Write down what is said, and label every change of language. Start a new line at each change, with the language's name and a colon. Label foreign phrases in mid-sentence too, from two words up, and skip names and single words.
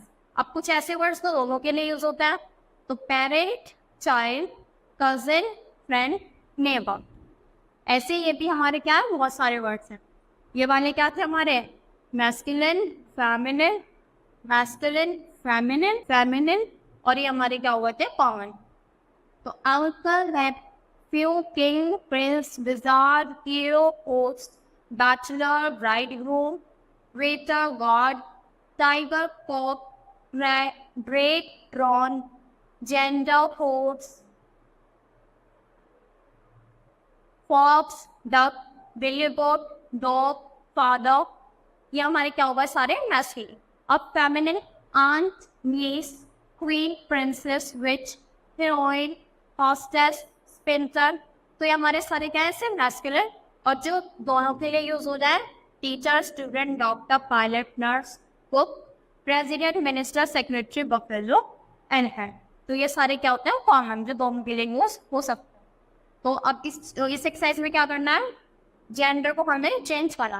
Hindi: अब कुछ ऐसे वर्ड्स तो दोनों के लिए यूज होता है, तो
English: parent, child, cousin, friend, neighbour.
Hindi: ऐसे ये भी हमारे क्या है? बहुत सारे वर्ड्स हैं। ये वाले क्या थे हमारे?
English: masculine, feminine, masculine, feminine, feminine,
Hindi: और ये हमारे क्या हुए थे? कॉमन। तो अंकल,
English: nephew, king, prince, wizard, hero, host, bachelor, bridegroom, waiter, god, tiger, cock, break, drawn, gender, horse, fox, duck, billboard, dog, father।
Hindi: ये हमारे क्या होगा? सारे मैस्कुलिन। अब फेमिनिन,
English: aunt, niece, queen, princess, witch, heroine, hostess, spinster,
Hindi: तो ये हमारे सारे क्या है, सिर्फ मैस्कुलिन। और जो दोनों के लिए यूज हो जाए,
English: teacher, student, doctor, pilot, nurse, cook, president, minister, secretary, buffalo and head.
Hindi: तो ये सारे क्या होते हैं, कॉमन, जो दोनों के लिए यूज हो सकते हैं। तो अब इस एक्सरसाइज में क्या करना है, जेंडर को हमें चेंज करना है।